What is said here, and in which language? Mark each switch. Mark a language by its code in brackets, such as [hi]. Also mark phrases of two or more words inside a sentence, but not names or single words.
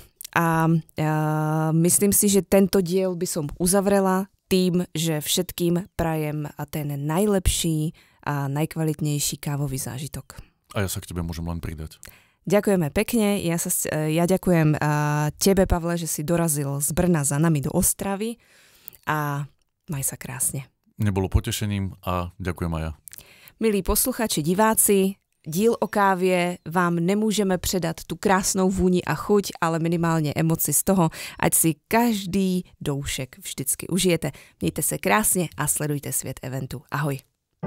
[sk] A myslím si, že tento diel by som uzavrela tým, že všetkým prajem ten najlepší a najkvalitnejší kávový zážitok. A ja sa k tebe môžem len pridať. Ďakujeme pekne. Ja ďakujem tebe, Pavle, že si dorazil z Brna za nami do Ostravy a maj sa krásne. Nebolo potešením a ďakujem aj ja. [cs] Milí posluchači, diváci, díl o kávě vám nemůžeme předat tu krásnou vůni a chuť, ale minimálně emoci z toho, ať si každý doušek vždycky užijete. Mějte se krásně a sledujte svět eventu. Ahoj.